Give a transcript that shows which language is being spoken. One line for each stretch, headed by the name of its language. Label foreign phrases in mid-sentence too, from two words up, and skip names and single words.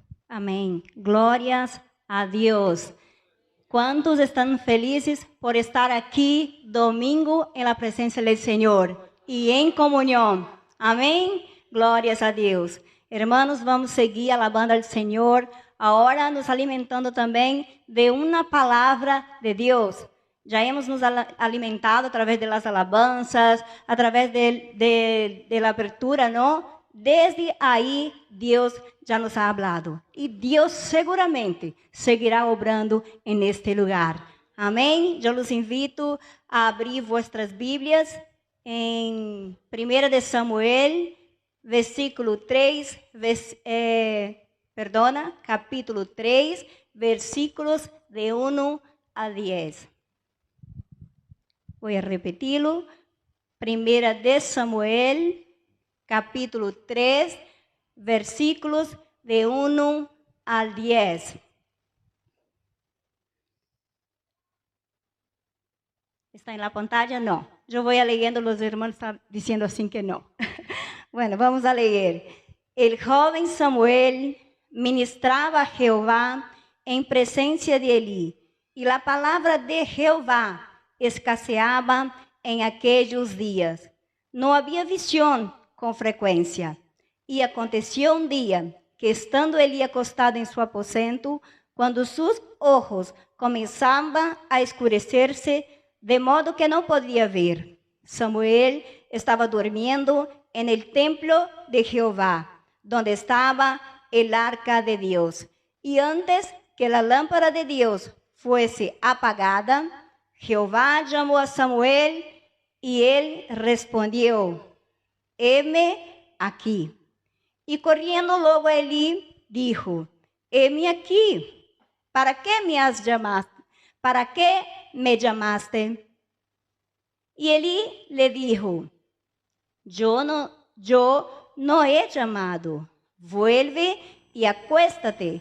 Portuguese: Amém. Glórias a Deus.
Spanish: ¿Cuántos están felices por estar aquí domingo en la presencia del Señor y en comunión? Amén.
Portuguese: Glórias a Deus.
Spanish: Hermanos, vamos seguir alabando al Señor.
Portuguese: Ahora nos alimentando também de uma palavra de Deus.
Spanish: Já hemos nos alimentado através de las alabanzas, através de la abertura, ¿no?
Portuguese: Desde aí, Deus já nos
Spanish: ha hablado.
Portuguese: E Deus
Spanish: seguramente seguirá obrando en este lugar. Amém? Eu los invito a abrir vuestras Bíblias em 1 de Samuel, capítulo 3, versículos de 1 a 10.
Portuguese: Vou repeti-lo.
Spanish: 1 de Samuel, capítulo 3, versículos de 1 al 10. ¿Está en la pantalla? No. Yo voy a leyendo, los hermanos están diciendo así que no. Bueno, vamos a leer. El joven Samuel ministraba a Jehová en presencia de Elí, y la palabra de Jehová escaseaba en aquellos días. No había visión
Portuguese: com frequência. E aconteceu um dia que, estando Eli acostado em seu aposento, quando seus olhos começavam a escurecer-se, de modo que não podia ver, Samuel estava dormindo
Spanish: en el templo de Jehová, donde
Portuguese: estava
Spanish: el arca
Portuguese: de Deus. E antes que a lâmpada de Deus fosse apagada, Jehová chamou a Samuel e ele respondeu:
Spanish: heme aqui.
Portuguese: E correndo logo a Eli,
Spanish: dijo: heme aqui. ¿Para qué me has llamado? ¿Para qué me llamaste? Y Eli le dijo: yo no he llamado. Vuelve y acuéstate.